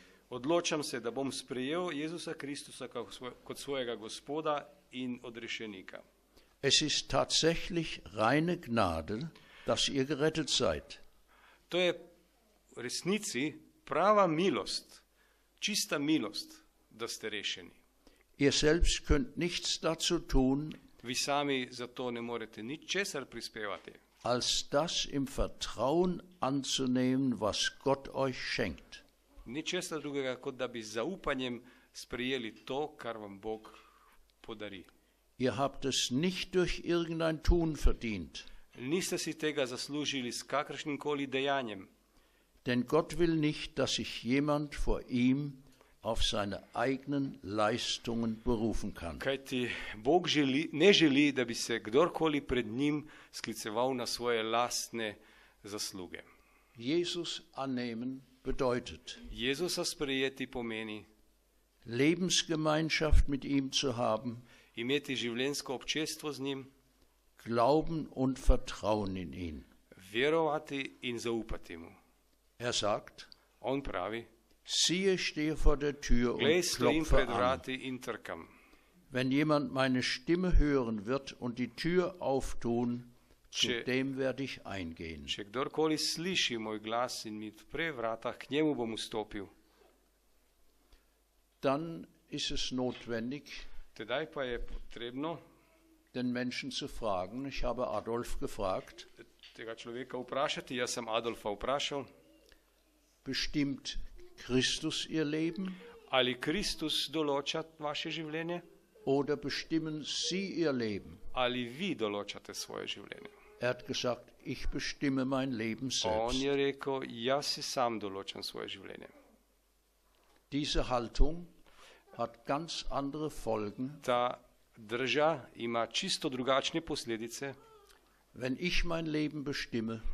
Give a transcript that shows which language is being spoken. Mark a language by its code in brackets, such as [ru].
[sl] Odločam se, da bom sprejel Jezusa Kristusa kot svojega Gospoda in odrešenika. [de] Es ist tatsächlich reine Gnade, dass ihr gerettet seid. [sl] To je v resnici prava milost, čista milost, da ste rešeni. [de] Ihr selbst könnt nichts dazu tun, [sl] Vi sami za to ne morete ničesar prispevati, [de] als das im Vertrauen anzunehmen, was Gott euch schenkt. [sl] ničesar drugega, kot da bi z zaupanjem sprejeli to, kar vam Bog podari. [de] Ihr habt es nicht durch irgendein Tun verdient, [sl] Niste si tega zaslužili s kakršnim-koli dejanjem, [de] denn Gott will nicht, dass sich jemand vor ihm auf seine eigenen Leistungen berufen kann. [sl] kajti Bog ne želi, da bi se kdorkoli pred njim skliceval na svoje lastne zasluge. [de] Jesus annehmen bedeutet, [sl] Jezusa sprejeti pomeni [de] Lebensgemeinschaft mit ihm zu haben, [sl] imeti življenjsko občestvo z njim, [de] Glauben und Vertrauen in ihn. [sl] verovati in zaupati mu. [de] Er sagt, [sl] On pravi, [de] siehe, ich stehe vor der Tür und [sl] glej, stojim [de] klopfe [sl] pred [de] an. [sl] vrati in trkam. [de] Wenn jemand meine Stimme hören wird und die Tür auftun, zu [sl] Če- [de] dem werde ich eingehen. [sl] Če kdorkoli sliši moj glas in mi odpre vrata, k njemu bom vstopil. [de] Dann ist es notwendig, [sl] Tedaj pa je potrebno [de] den Menschen zu fragen. Ich habe Adolf gefragt, [sl] tega človeka vprašati. Jaz sem Adolfa vprašal, [de] bestimmt Christus ihr Leben [sl] ali Kristus določa vaše življenje, [de] oder bestimmen Sie ihr Leben? [sl] ali vi določate svoje življenje. [de] Er hat gesagt, ich bestimme mein Leben [sl] On [de] selbst. [sl] je rekel, jaz si sam določam svoje življenje. [de] Diese Haltung hat ganz andere Folgen. [sl] Ta drža ima čisto drugačne posledice. [de] Wenn ich mein Leben bestimme,